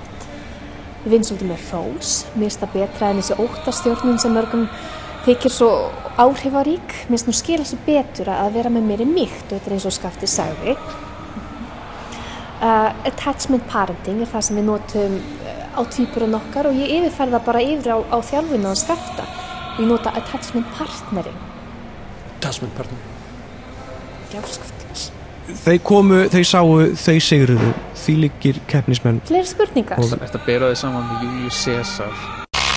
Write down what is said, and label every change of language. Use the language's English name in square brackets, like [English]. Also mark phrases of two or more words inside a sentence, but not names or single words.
[Icelandic] Við vinn svolítið með hrós, mér finnst það betra en þessi óttastjórnun sem mörgum þykir svo áhrifarík. Mér finnst nú skila svo betur að vera með mér í mýkt og þetta eins og Skafti sagði. [English] Attachment parenting [Icelandic] það sem við notum á tvíburinn okkar og ég yfirfæri það bara yfir á þjálfuna og Skafta. Ég nota [English] attachment partnering. Attachment partnering. [Icelandic] Já, Skafti. Þau sáu, þau sigruðu, því líkir keppnismenn. Fleiri spurningar. Þetta bera þið saman með Július Caesar.